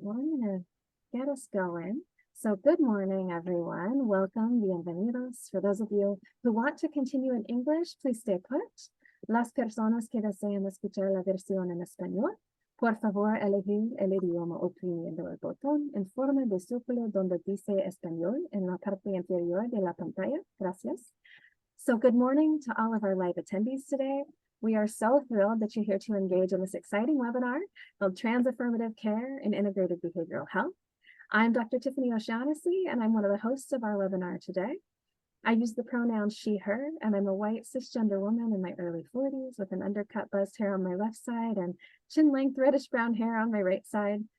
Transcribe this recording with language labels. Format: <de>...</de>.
<en>Well, I'm going to get us going. So good morning, everyone. Welcome, bienvenidos. For those of you who want to continue in English, please stay put.</en> <es>Las personas que desean escuchar la versión en español, por favor, elegir el idioma oprimiendo el botón en forma de círculo donde dice español en la parte inferior de la pantalla. Gracias.</es> <en>So good morning to all of our live attendees today. We are so thrilled that you're here to engage in this exciting webinar called Trans Affirmative Care in Integrated Behavioral Health. I'm Dr. Tiffany O'Shaughnessy, and I'm one of the hosts of our webinar today. I use the pronouns she, her, and I'm a white cisgender woman in my early 40s with an undercut buzzed hair on my left side and chin-length reddish brown hair on my right side.</en>